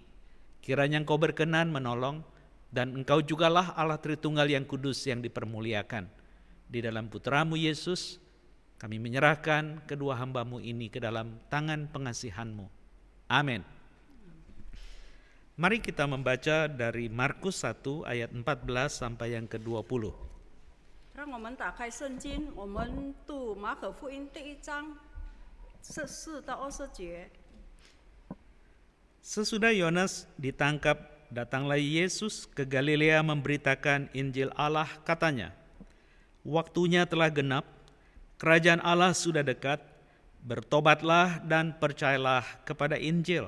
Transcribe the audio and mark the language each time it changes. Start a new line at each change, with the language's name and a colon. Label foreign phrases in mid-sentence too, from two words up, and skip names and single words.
Indonesian: Kiranya Engkau berkenan menolong, dan Engkau jugalah Allah Tritunggal yang kudus yang dipermuliakan. Di dalam Putra-Mu Yesus, kami menyerahkan kedua hamba-Mu ini ke dalam tangan pengasihan-Mu. Amin. Mari kita membaca dari Markus 1 ayat 14 sampai yang ke-20.
Chinese: 让我们打开圣经，我们读马可福音第1章14到20节。
Indonesian: Sesudah Yohanes ditangkap, datanglah Yesus ke Galilea memberitakan Injil Allah, katanya, "Waktunya telah genap, kerajaan Allah sudah dekat, bertobatlah dan percayalah kepada Injil."